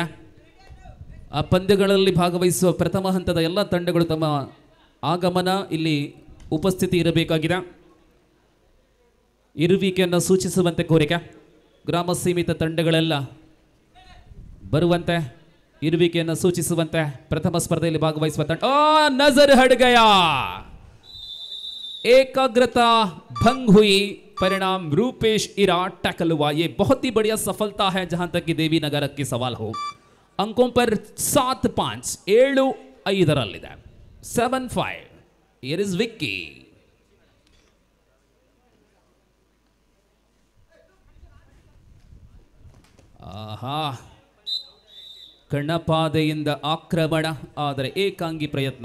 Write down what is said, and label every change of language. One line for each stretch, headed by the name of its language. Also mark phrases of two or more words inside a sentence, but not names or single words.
Kannada: ಆ ಪಂದ್ಯಗಳಲ್ಲಿ ಭಾಗವಹಿಸುವ ಪ್ರಥಮ ಹಂತದ ಎಲ್ಲ ತಂಡಗಳು ತಮ್ಮ ಆಗಮನ ಇಲ್ಲಿ ಉಪಸ್ಥಿತಿ ಇರಬೇಕಾಗಿದೆ. ಇರುವಿಕೆಯನ್ನು ಸೂಚಿಸುವಂತೆ ಕೋರಿಕೆ. ಗ್ರಾಮ ಸೀಮಿತ ತಂಡಗಳೆಲ್ಲ ಬರುವಂತೆ, ಇರುವಿಕೆಯನ್ನು ಸೂಚಿಸುವಂತೆ ಪ್ರಥಮ ಸ್ಪರ್ಧೆಯಲ್ಲಿ ಭಾಗವಹಿಸುವ ತಂಡ.
Hindi: नज़र हट गया, एकाग्रता भंग हुई, परिणाम रूपेश इरा टैकल हुआ. ये बहुत ही बढ़िया सफलता है जहां तक कि देवी नगर की सवाल हो. अंकों पर 7-5 7-5 7-5.
English: Here is Vicky.
Kannada: ಆಹಾ, ಕಣ್ಣಪಾದೆಯಿಂದ ಆಕ್ರಮಣ, ಆದರೆ ಏಕಾಂಗಿ ಪ್ರಯತ್ನ.